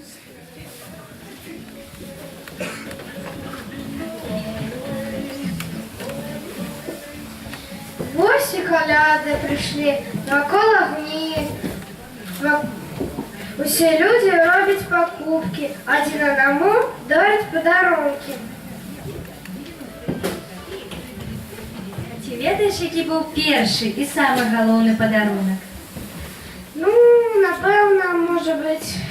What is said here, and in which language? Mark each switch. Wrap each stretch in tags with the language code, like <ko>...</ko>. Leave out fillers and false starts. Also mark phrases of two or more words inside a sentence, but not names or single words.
<uk>Вось і коляды прийшли, навколо огні. Усі люди роблять покупки, один одному дарять подарунки.</uk> <be>Ці ведаеш, які быў першы і самы галоўны падарунак?</be> <uk>Ну, напевно, може бути...</uk>